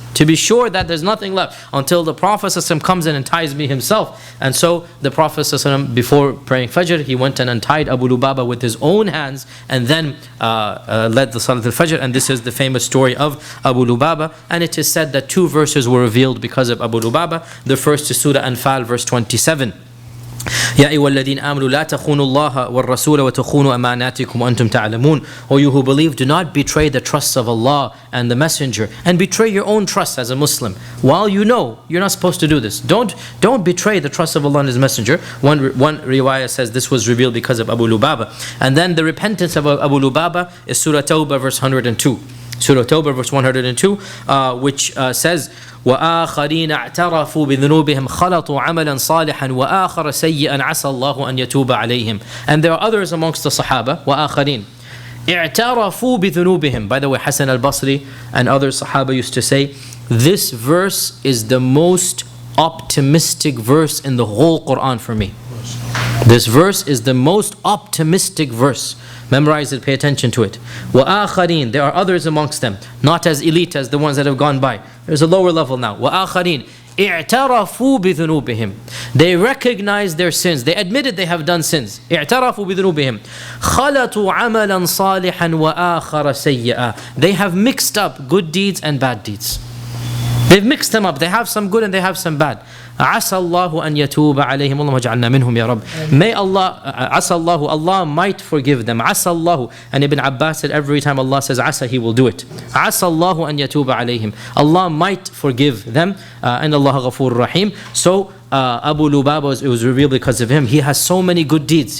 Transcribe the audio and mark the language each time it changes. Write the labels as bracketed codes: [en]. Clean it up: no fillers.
[en] to be sure that there's nothing left until the Prophet ﷺ comes in and ties me himself. And so the Prophet ﷺ, before praying Fajr, he went and untied Abu Lubaba with his own hands and then led the Salat al-Fajr. And this is the famous story of Abu Lubaba. And it is said that 2 verses were revealed because of Abu Lubaba. The first is Surah Anfal, verse 27. [ar] يا أيها الذين آمنوا لا تخونوا الله والرسول وتخونوا أماناتكم وأنتم تعلمون. [en] O you who believe, do not betray the trusts of Allah and the Messenger, and betray your own trust as a Muslim while you know you're not supposed to do this. Don't betray the trust of Allah and His Messenger. One riwayah says this was revealed because of Abu Lubaba. And then the repentance of Abu Lubaba is Surah Toba, verse 102. Surah Toba, verse 102, which says, [ar] وآخرين اعترفوا بذنوبهم خلطوا عملا صالحا وآخر سيئا عسى الله أن يتوب عليهم. [en] And there are others amongst the Sahaba, [ar] وآخرين اعترفوا بذنوبهم. [en] By the way, Hassan al-Basri and other Sahaba used to say, this verse is the most optimistic verse in the whole Quran for me. This verse is the most optimistic verse. Memorize it, pay attention to it. [ar] وَآخَرِينَ, [en] there are others amongst them, not as elite as the ones that have gone by. There's a lower level now. [ar] وَآخَرِينَ اعترفوا بذنوبهم. [en] They recognize their sins. They admitted they have done sins. [ar] اعترفوا بذنوبهم. خلطوا عملا صالحا وآخر سيئا. [en] They have mixed up good deeds and bad deeds. They've mixed them up. They have some good and they have some bad. [ar] عسى الله أن يتوب عليهم اللهم اجعلنا منهم يا رب. [en] May Allah, [ar] عسى الله, [en] Allah might forgive them. [ar] عسى الله. [en] And Ibn Abbas said every time Allah says عسى, He will do it. [ar] عسى الله أن يتوب عليهم. [en] Allah might forgive them. And Allah [ar] غفور رحيم. [en] So Abu Lubaba, it was revealed because of him. He has so many good deeds.